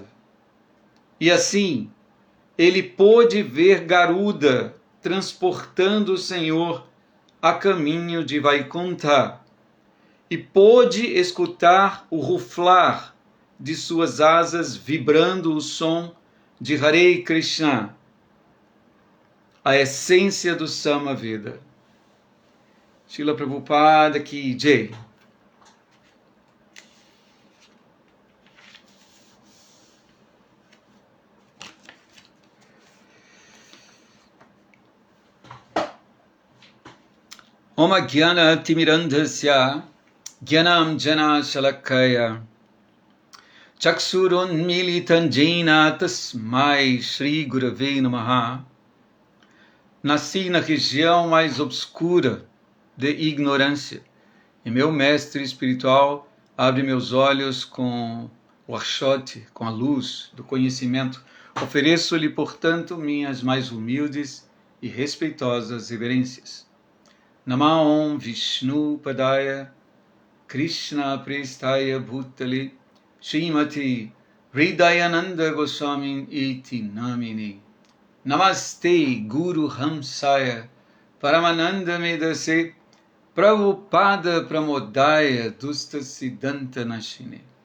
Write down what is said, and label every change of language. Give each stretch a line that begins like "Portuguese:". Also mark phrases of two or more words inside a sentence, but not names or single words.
Portuguese: E assim, ele pôde ver Garuda transportando o Senhor a caminho de Vaikunta e pôde escutar o ruflar de suas asas vibrando o som de Hare Krishna, a essência do Samaveda.
Hindi: श्रील प्रभुपाद की जय.
Sanskrit: ॐ ज्ञान तिमिरान्धस्य ज्ञानं जन शलाकया चक्षुरुन् मीलितं येन तस्मै श्री गुरवे नमः.
Portuguese: Nasci na região mais obscura de ignorância, e meu mestre espiritual abre meus olhos com o Arshot, com a luz do conhecimento. Ofereço-lhe, portanto, minhas mais humildes e respeitosas reverências.
Sanskrit: नमः विष्णु पादाय कृष्ण प्रेष्ठाय भूतले श्रीमति हृदयानन्द गोस्वामी इति नामिनि. नमस्ते गुरु हंसाय परमानन्द मेदसे प्रभुपाद प्रमोदाय दुष्ट सिद्धान्त नाशिने.